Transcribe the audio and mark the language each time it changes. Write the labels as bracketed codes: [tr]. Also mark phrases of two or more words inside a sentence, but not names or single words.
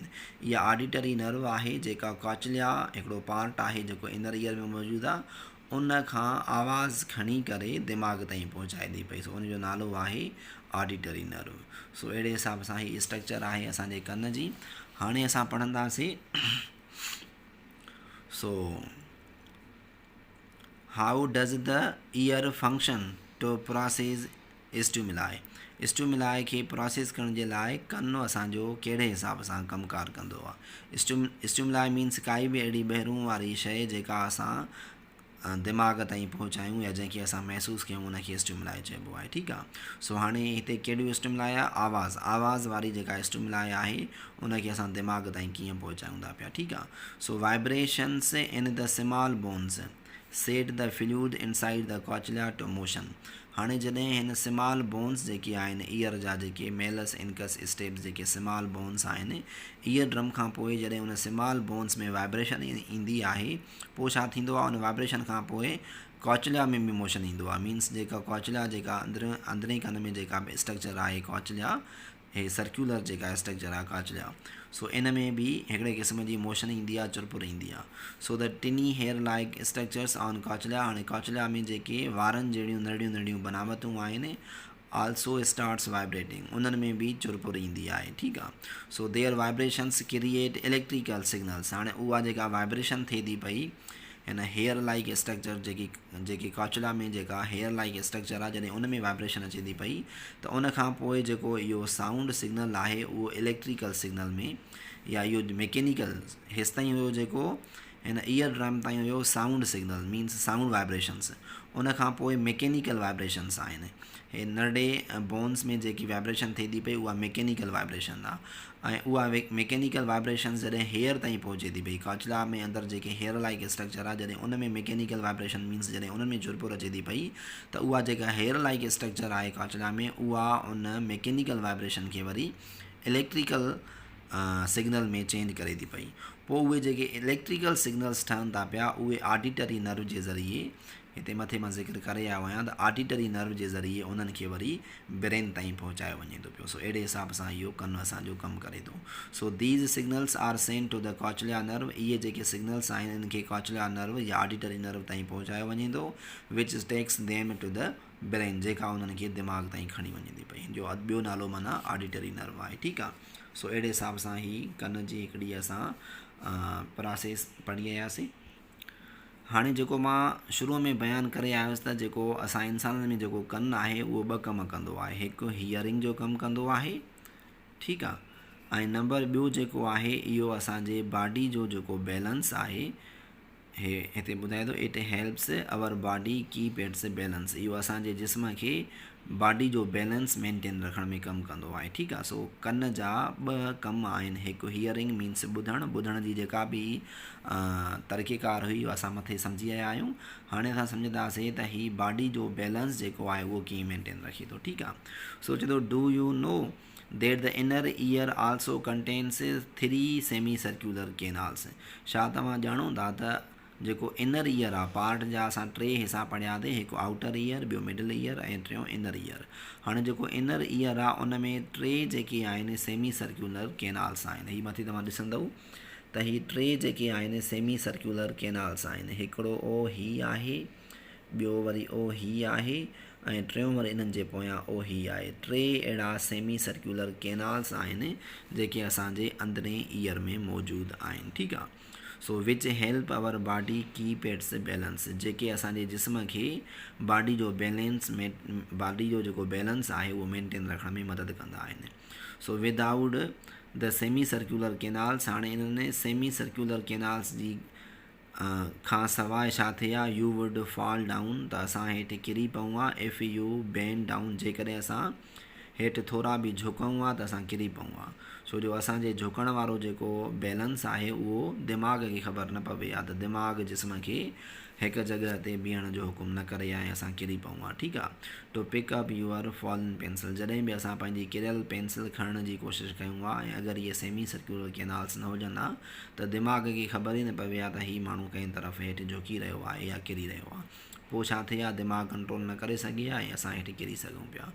[sd] इहा [en] auditory nerve [sd] आहे जेका कॉचलिया हिकिड़ो पार्ट आहे जेको [en] inner ear [sd] में मौजूदु आहे, उन खां आवाज़ खणी करे दिमाग़ ताईं पहुचाए थी पई। सो उनजो नालो आहे [en] auditory nerve. [sd] सो अहिड़े हिसाब सां हीअ स्ट्रक्चर आहे असांजे कन जी। हाणे असां पढ़ंदासीं [en] so how does the ear function to process stimuli. [sd] स्टिमुलाई खे प्रोसेस करण जे लाइ कनु असांजो कहिड़े हिसाब सां कमकार कंदो आहे। [en] stimuli means [sd] काई बि अहिड़ी ॿाहिरूं वारी शइ जेका असां दिमाग़ ताईं पहुचायूं या जंहिंखे असां महसूसु कयूं उनखे स्टिमुलाई चइबो आहे, ठीकु आहे। सो हाणे हिते कहिड़ियूं स्टिमुलाई आहे? आवाज़ वारी जेका स्टिमुलाई आहे उनखे असां दिमाग़ ताईं कीअं पहुचायूं था पिया, ठीकु आहे। [en] so vibrations in the small bones set the fluid inside the cochlea to motion. [sd] हाणे जॾहिं हिन [en] small bones [sd] जेके आहिनि ईयर जा जेके मेलस इनकस स्टेप्स जेके [en] small bones [sd] आहिनि, [en] ear drum [sd] खां पोइ जॾहिं उन [en] small bones [sd] में वाइब्रेशन ईंदी आहे पोइ छा थींदो आहे? उन वाइब्रेशन खां पोइ कॉचलिया में बि मोशन ईंदो आहे। मीन्स जेका कॉचलिया जेका अंदरें कन में जेका स्ट्रक्चर आहे कॉचलिया, हे सर्कुलर जेका स्ट्रक्चर आहे कॉचलिया, सो इन में बि हिकिड़े क़िस्म जी मोशन ईंदी आहे, चुरपुर ईंदी आहे। [en] so the tiny hair like structures on cochlea. [sd] हाणे कॉचलिया में जेके वारनि जहिड़ियूं नंढियूं नंढियूं बनावटूं आहिनि [en] also starts vibrating, [sd] उन्हनि में बि चुरपुर ईंदी आहे, ठीकु आहे। [en] so their vibrations create electrical signals. [sd] हाणे उहा जेका वाइब्रेशन थिए थी पई हिन [en] hair like structure [sd] जेकी कॉचलिया में जेका [en] hair like structure [sd] आहे जॾहिं उन में वाइब्रेशन अचे थी पई त उन खां पोइ जेको इहो [en] sound signal [sd] आहे उहो [en] electrical signal [sd] में या इहो मैकेनिकल हेसि ताईं हुयो जेको हिन [en] ear drum [sd] ताईं हुयो [en] sound signal means sound vibrations, [sd] उन खां पोइ [en] mechanical vibrations [sd] आहिनि। हे नंढे बोन्स में जेकी वाइब्रेशन थिए थी पई उहा [en] mechanical vibration [sd] आहे ऐं उहा [en] mechanical vibration [sd] जॾहिं हेयर ताईं पहुचे थी पई कॉचलिया में अंदरि जेके [en] hair like structure [sd] आहे जॾहिं उन में [en] mechanical vibration means [sd] जॾहिं उन में चुरपुर अचे थी पई त उहा जेका [en] hair like structure [sd] आहे कॉचलिया में उहा उन [en] mechanical vibration [sd] खे वरी [en] electrical signal [sd] में चेंज करे थी पई। पोइ उहे जेके [en] electrical signals [sd] ठहनि था पिया उहे [en] auditory nerve [sd] जे ज़रिए, हिते मथे मां ज़िक्र करे आयो आहियां त [en] auditory nerve [sd] जे ज़रिए उन्हनि खे वरी ब्रेन ताईं पहुचायो वञे थो पियो। सो अहिड़े हिसाब सां इहो कनु असांजो कमु करे थो। [en] so these signals are sent to the cochlea nerve. [sd] इहे जेके सिग्नल्स आहिनि इनखे [en] cochlea nerve [sd] या [en] auditory nerve [sd] ताईं पहुचायो वञे थो, [en] which takes them to the brain, [sd] जेका उन्हनि खे दिमाग़ ताईं खणी वञे थी पई, जो ॿियो नालो माना [en] auditory nerve [sd] आहे, ठीकु आहे। सो अहिड़े हिसाब सां ही कन जी हिकिड़ी असां प्रोसेस पढ़ी आयासीं। हाणे जेको मां शुरूअ में बयानु करे आयुसि त जेको असां इंसाननि में जेको कनु आहे उहो ॿ कमु कंदो आहे, हिकु हियरिंग जो कमु कंदो आहे, ठीकु आहे, ऐं नंबर ॿियो जेको आहे इहो असांजे बॉडी जो जेको बैलेंस आहे हिते ॿुधाए थो, [en] it helps our body keep its balance. [sd] इहो असांजे जिस्म खे बॉडी जो बैलेंस मेंटेन रखण में कमु कंदो आहे, ठीकु आहे। सो कन जा ॿ कम आहिनि, हिकु हियरिंग मीन्स ॿुधण जी जेका बि तरीक़ेकार हुई असां मथे सम्झी आया आहियूं। हाणे असां सम्झंदासीं त हीअ बॉडी जो बैलेंस जेको आहे उहो कीअं मेंटेन रखे थो, ठीकु आहे। [en] so [sd] चए थो [en] do you know that the inner ear also contains 3 semi circular canals। [sd] छा तव्हां ॼाणो था त जेको [en] inner ear [sd] आहे पार्ट जा असां 3 हिसा पढ़ियासीं, हिकु [en] outer ear, [sd] ॿियो [en] middle ear [sd] ऐं टियों [en] inner ear. [sd] हाणे जेको [en] inner ear [sd] आहे उन में 3 जेके आहिनि [en] semi circular canals [sd] आहिनि। हीअ मथे तव्हां ॾिसंदव त हीअ 3 जेके आहिनि [en] semi circular canals [sd] आहिनि। हिकिड़ो ओ ही आहे, ॿियो वरी ओ ही आहे ऐं टियों वरी इन्हनि जे पोयां ओ ही आहे। 3 अहिड़ा [en] semi circular canals [sd] आहिनि जेके असांजे अंदरें ईयर में मौजूदु आहिनि, ठीकु आहे। [en] so which help our body keep its balance, [sd] जेके असांजे जिस्म खे बॉडी जो बैलेंस में बॉडी जो जेको बैलेंस आहे उहो मेंटेन रखण में मदद कंदा आहिनि। [en] so without the semi circular canals, [sd] हाणे इन्हनि [en] semi circular canals [sd] जी खां सवाइ छा थिए आहे, [en] you would fall down, [sd] त असां हेठि किरी पऊं आहे। [en] if you bend down, [sd] जेकॾहिं असां हेठि थोरा बि झुकऊं आहे त असां किरी पऊं आहे। छो जो असांजे झुकण वारो जेको बैलेंस आहे उहो दिमाग़ खे ख़बर न पवे आहे, त दिमाग़ जिस्म खे हिकु जॻह ते बीहण जो हुकुम न करे ऐं असां किरी पऊं आहे, ठीकु आहे। [en] to pick up your fallen pencil, [sd] जॾहिं बि असां पंहिंजी किरियल पेंसिल खणण जी कोशिशि कयूं आहे ऐं अगरि इहे [en] semi circular canals [sd] न हुजनि हा त दिमाग़ खे ख़बर ई न पवे आहे त हीउ माण्हू कंहिं तरफ़ हेठि झुकी रहियो आहे या किरी रहियो आहे। पोइ छा थिए आहे, दिमाग़ कंट्रोल न करे सघे आहे ऐं असां हेठि किरी सघूं पिया।